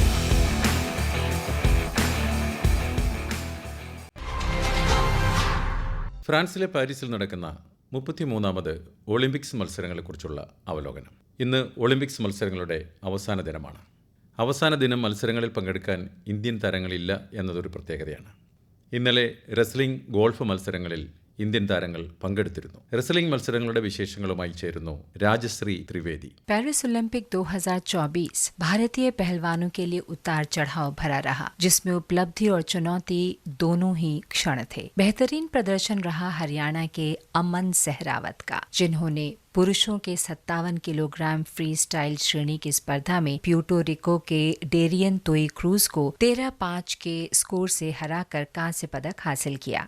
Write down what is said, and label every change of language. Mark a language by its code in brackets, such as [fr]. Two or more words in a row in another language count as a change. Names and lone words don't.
[ml] ഫ്രാൻസിലെ പാരീസിൽ നടക്കുന്ന 33ാമത് ഒളിമ്പിക്സ് മത്സരങ്ങളെക്കുറിച്ചുള്ള അവലോകനം. ഇന്ന് ഒളിമ്പിക്സ് മത്സരങ്ങളുടെ അവസാന ദിനമാണ്. അവസാന ദിനം മത്സരങ്ങളിൽ പങ്കെടുക്കാൻ ഇന്ത്യൻ താരങ്ങളില്ല എന്നതൊരു പ്രത്യേകതയാണ്. ഇന്നലെ റെസ്ലിംഗ്, ഗോൾഫ് മത്സരങ്ങളിൽ ഇന്ത്യൻ താരങ്ങൾ പങ്കെടുത്തിരുന്നു. റെസ്ലിംഗ് മത്സരങ്ങളുടെ വിശേഷങ്ങളുമായി ചേരുന്നു രാജശ്രീ त्रिवेदी। [hi] पेरिस ओलंपिक 2024 भारतीय पहलवानों के लिए उतार चढ़ाव भरा रहा, जिसमें उपलब्धि और चुनौती दोनों ही क्षण थे। बेहतरीन प्रदर्शन रहा हरियाणा के अमन सहरावत का, जिन्होंने पुरुषों के 57 किलोग्राम [en] free style [hi] श्रेणी की स्पर्धा में प्यूर्टो रिको के डेरियन तोई क्रूज को 13-5 के स्कोर से हराकर कांस्य पदक हासिल किया।